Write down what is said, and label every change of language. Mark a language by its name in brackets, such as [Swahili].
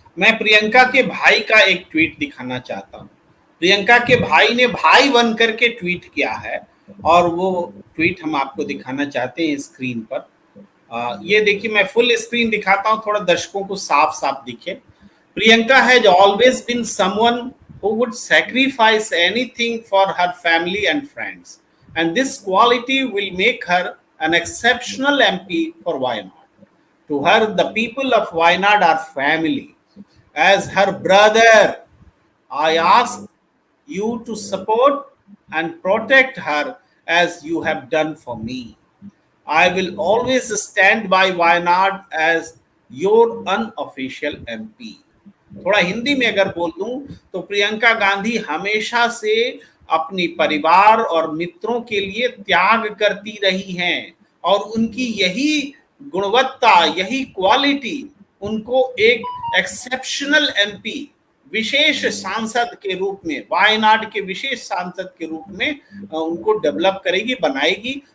[Hindi] मैं प्रियंका के भाई का एक ट्वीट दिखाना चाहता हूँ। प्रियंका के भाई ने भाई बन करके ट्वीट किया है और वो ट्वीट हम आपको दिखाना चाहते हैं स्क्रीन पर। ये देखिए, मैं फुल स्क्रीन दिखाता हूँ, थोड़ा दर्शकों को साफ साफ दिखे। Priyanka [English] Has always been someone who would sacrifice anything for her family and friends. And this quality will make her an exceptional MP for Wayanad. To her, the people of Wayanad are family. As her brother, I ask you to support and protect her as you have done for me. I will always stand by Wayanad as your unofficial MP. [Hindi] थोड़ा हिंदी में अगर बोल दूं तो प्रियंका गांधी हमेशा से अपनी परिवार और मित्रों के लिए त्याग करती रही हैं और उनकी यही गुणवत्ता, यही क्वालिटी उनको एक एक्सेप्शनल एमपी, विशेष सांसद के रूप में, वायनाड के विशेष सांसद के रूप में उनको डेवलप करेगी, बनाएगी।